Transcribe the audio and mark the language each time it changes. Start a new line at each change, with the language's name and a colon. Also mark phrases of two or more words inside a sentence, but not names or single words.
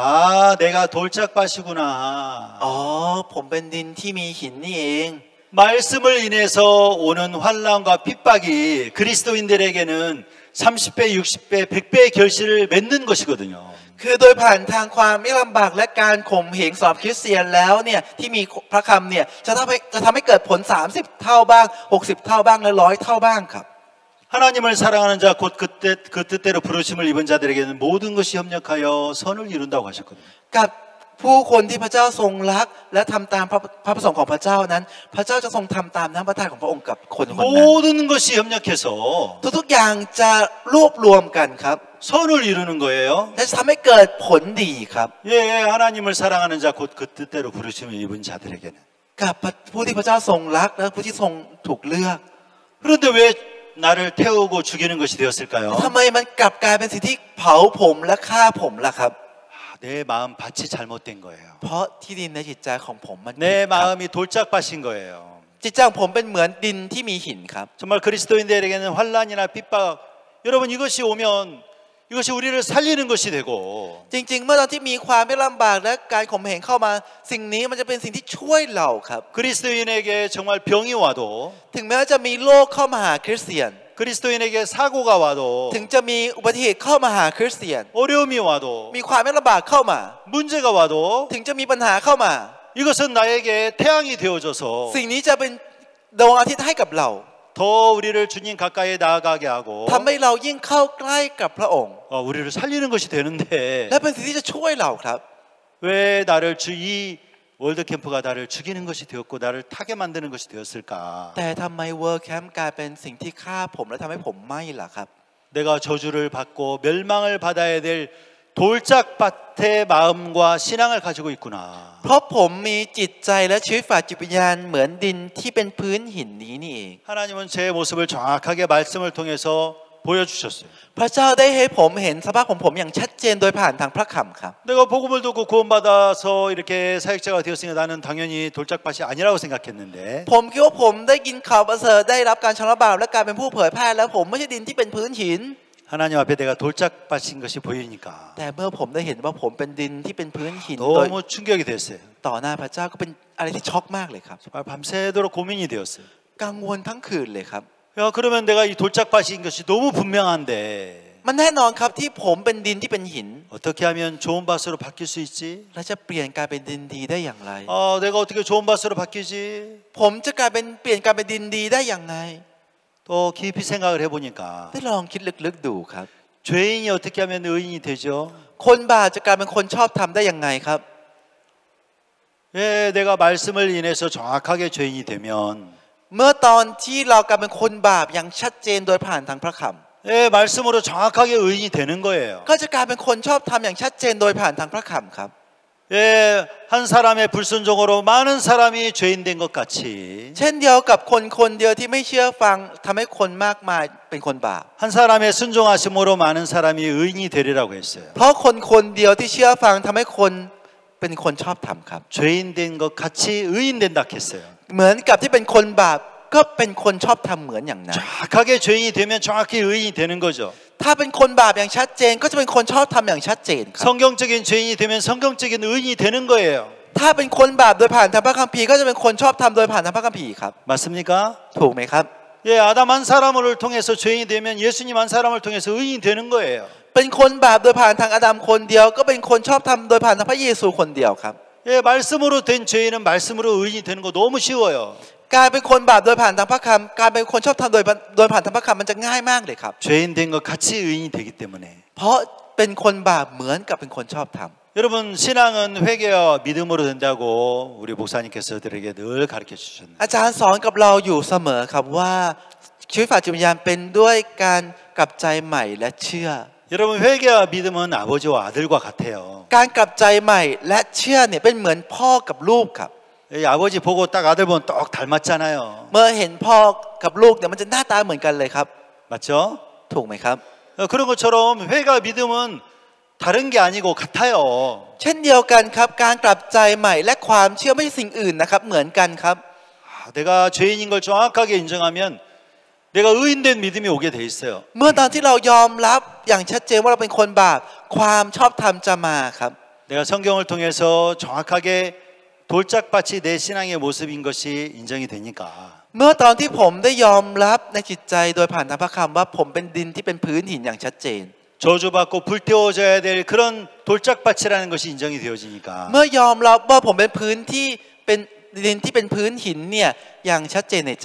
Korean: 내가 돌짝밭이구나
Thai: อ๋อผมเป็นดินที่มีหินนี่เอง
Korean: 말씀을 인해서 오는 환난과 핍박이 그리스도인들에게는 30배, 60배, 100배의 결실을 맺는 것이거든요.
Thai: คือโดยผ่านทางความไม่ลำบากและการข่มเหงสำหรับคริสเตียนแล้วเนี่ยที่มีพระคำเนี่ยจะทำให้เกิดผล30 เท่าบ้าง60 เท่าบ้างและ100 เท่าบ้างครับ
Korean: 하나님을 사랑하는 자 곧 그 뜻대로 부르심을 입은 자들에게는 모든 것이 협력하여 선을 이룬다고 하셨거든요.
Thai: กับผู้คนที่พระเจ้าทรงรักและทำตามพระประสงค์ของพระเจ้านั้นพระเจ้าจะทรงทำตามน้ำพระทัยของพระองค์กับคนคนนั้น
Korean: 모든 것이 협력해서
Thai: ทุกๆอย่างจะรวบรวมกันครับ
Korean: 선을 이루는 거예요.
Thai: และจะทำให้เกิดผลดีครับ
Korean: 예, 하나님을 사랑하는 자 곧 그 뜻대로 부르심을 입은 자들에게는
Thai: กับผู้ที่พระเจ้าทรงรักและผู้ที่ทรงถูกเลือก
Korean: 그런데 왜 나를 태우고 죽이는 것이 되었을까요?
Thai: ทำไมมันกลับกลายเป็นสิ่งที่เผาผมและฆ่าผมล่ะครับ
Korean: 내 마음 밭이 잘못된 거예요.
Thai: เพราะที่ดินในจิตใจของผมมันผิด
Korean: 내
Thai: ครับ
Korean: 마음이 돌짝밭인 거예요.
Thai: จิตใจของผมเป็นเหมือนดินที่มีหินครับ
Korean: 정말 그리스도인들에게는 환난이나 핍박 여러분 이것이 오면 이것이 우리를 살리는 것이 되고
Thai: จริงๆเมื่อตอนที่มีความไม่ลำบากและการข่มเหงเข้ามาสิ่งนี้มันจะเป็นสิ่งที่ช่วยเราครับ
Korean: 그리스도인에게 정말 병이 와도
Thai: ถึงแม้ว่าจะมีโรคเข้ามาหาคริสเตียน
Korean: 그리스도인에게 사고가 와도
Thai: ถึงจะมีอุบัติเหตุเข้ามาหาคริสเตียน
Korean: 어려움이 와도
Thai: มีความไม่ลำบากเข้ามา
Korean: 문제가 와도
Thai: ถึงจะมีปัญหาเข้ามา
Korean: 이것은 나에게 태양이 되어줘서
Thai: สิ่งนี้จะเป็นดวงอาทิตย์ให้กับเรา
Korean: 더 우리를 주님 가까이 나아가게 하고
Thai: ทำให้เรายิ่งเข้าใกล้กับพระองค์
Korean: 우리를 살리는 것이 되는데
Thai: และเป็นสิ่งที่จะช่วยเราครับ
Korean: 왜 나를 이 월드 캠프가 나를 죽이는 것이 되었고 나를 타게 만드는 것이 되었을까?
Thai: แต่ทำไม World Camp กลายเป็นสิ่งที่ฆ่าผมและทำให้ผมไหม้ล่ะครับ
Korean: 내가 저주를 받고 멸망을 받아야 될 돌짝밭의 마음과 신앙을 가지고 있구나.
Thai: เพราะผมมีจิตใจและชีวิตฝ่ายจิตวิญญาณเหมือนดินที่เป็นพื้นหินนี้นี่เอง
Korean: 하나님은 제 모습을 정확하게 말씀을 통해서 보여주셨어요.
Thai: พระเจ้าได้ให้ผมเห็นสภาพของผมอย่างชัดเจนโดยผ่านทางพระคำครับ
Korean: 내가 복음을 듣고 구원받아서 이렇게 사역자가 되었으니까 나는 당연히 돌짝밭이 아니라고 생각했는데
Thai: ผมคิดว่าผมได้ยินข่าวประเสริฐได้รับการชำระบาปและการเป็นผู้เผยแพร่แล้วผมไม่ใช่ดินที่เป็นพื้นหิน
Korean: 하나님 앞에 내가 돌짝밭인 것이 보이니까
Thai: แต่เมื่อผมได้เห็นว่าผมเป็นดินที่เป็นพื้นหิน
Korean: 너무 충격이 됐어요.
Thai: ต่อหน้าพระเจ้าก็เป็นอะไรที่ช็อกมากเลยครับ
Korean: 정말 밤새도록 고민이 되었어요.
Thai: กังวลทั้งคืนเลยครับ
Korean: 야, 그러면 내가 이 돌짝밭인 것이 너무 분명한데
Thai: มันแน่นอนครับที่ผมเป็นดินที่เป็นหิน
Korean: 어떻게 하면 좋은 밭으로 바뀔 수 있지?
Thai: และจะเปลี่ยนกลายเป็นดินดีได้อย่างไร
Korean: 내가 어떻게 좋은 밭으로 바뀌지?
Thai: ผมจะกลายเป็นเปลี่ยนกลายเป็นดินดีได้อย่างไร
Korean: 또 깊이 생각을 해보니까
Thai: ได้ลองคิดลึกๆดูครับ
Korean: 죄인이 어떻게 하면 의인이 되죠?
Thai: คนบาปจะกลายเป็นคนชอบทำได้ยังไงครับ
Korean: 왜 내가 말씀을 인해서 정확하게 죄인이 되면
Thai: เมื่อตอนที่เรากลายเป็นคนบาปอย่างชัดเจนโดยผ่านทางพระค
Korean: 말씀으로 정확하게 의인이 되는 거예요.
Thai: ำก็จะกลายเป็นคนชอบทำอย่างชัดเจนโดยผ่านทางพระคำครับ
Korean: 예, 한 사람의 불순종으로 많은 사람이 죄인 된 것 같이
Thai: เช่นเดียวกับคนคนเดียวที่ไม่เชื่อฟังทำให้คนมากมายเป็นคนบาป
Korean: 한 사람의 순종하심으로 많은 사람이 의인이 되리라고 했어요.
Thai: เพราะคนคนเดียวที่เชื่อฟังทำให้คนเป็นคนชอบธรรมครับ
Korean: 죄인 된 것 같이 의인 된다 했어요.
Thai: เหมือนกับที่เป็นคนบาปก็เป็นคนชอบธรรมเหมือนอย่างนั้น
Korean: 정확하게 죄인이 되면 정확히 의인이 되는 거죠.
Thai: ถ้าเป็นคนบาปอย่างชัดเจนก็จะเป็นคนชอบธรรมอย่างชัดเจนครับ
Korean: 성경적인 죄인이 되면 성경적인 의인이 되는 거예요.
Thai: ถ้าเป็นคนบาปโดยผ่านทางพระคัมภีร์ก็จะเป็นคนชอบธรรมโดยผ่านทางพระคัมภีร์ครับ
Korean: 맞습니까?
Thai: ถูกไหมครับ
Korean: 예, 아담 한 사람을 통해서 죄인이 되면 예수님 한 사람을 통해서 의인이 되는 거예요.
Thai: เป็นคนบาปโดยผ่านทางอาดัมคนเดียวก็เป็นคนชอบธรรมโดยผ่านทางพระเยซูคนเดียวครับ
Korean: 예, 말씀으로 된 죄인은 말씀으로 의인이 되는 거 너무 쉬워요.
Thai: การเป็นคนบาปโดยผ่านทางพระคำการเป็นคนชอบธรรมโดยผ่านทางพระคำมันจะง่ายมากเลยครับ
Korean: 죄인 된 것 같이 의인이 되기 때문에
Thai: เพราะเป็นคนบาปเหมือนกับเป็นคนชอบธรรม
Korean: 여러분 신앙은 회개와 믿음으로 된다고 우리 목사님께서 저들에게 늘 가르쳐 주셨네요.
Thai: อาจารย์สอนกับเราอยู่เสมอครับว่าชีวิตฝ่ายจิตวิญญาณเป็นด้วยการกลับใจใหม่และเชื่อ
Korean: 여러분 회개와 믿음은 아버지와 아들과 같아요.
Thai: การกลับใจใหม่และเชื่อเนี่ยเป็นเหมือนพ่อกับลูกครับ
Korean: 아버지 보고 딱 아들 보면 똑 닮았잖아요.
Thai: เมื่อเห็นพ่อกับลูกเนี่ยมันจะหน้าตาเหมือนกันเลยครับ
Korean: 맞죠?
Thai: ถูกไหมครับ
Korean: 그런 것처럼 회개와 믿음은 다른 게 아니고 같아요.
Thai: เช่นเดียวกันครับการกลับใจใหม่และความเชื่อไม่ใช่สิ่งอื่นนะครับเหมือนกันครับ
Korean: 내가 죄인인 걸 정확하게 인정하면 내가 의인된 믿음이 오게 돼 있어요.
Thai: เมื่อตอนที่เรายอมรับอย่างชัดเจนว่าเราเป็นคนบาปความชอบธรรมจะมาครับ
Korean: 내가 성경을 통해서 정확하게 돌짝밭이 내 신앙의 모습인 것이 인정이 되니까
Thai: เมื่อตอนที่ผมได้ยอมรับในจิตใจโดยผ่านทางพระคำว่าผมเป็นดินที่เป็นพื้นหินอย่างชัดเจน
Korean: 저주받고 불태워져야 될 그런 돌짝밭이라는 것이 인정이 되어지니까
Thai: เมื่อยอมรับว่าผมเป็นพื้นที่เป็นดินที่เป็นพื้นหินเนี่ยอย่างชัดเจนในใจ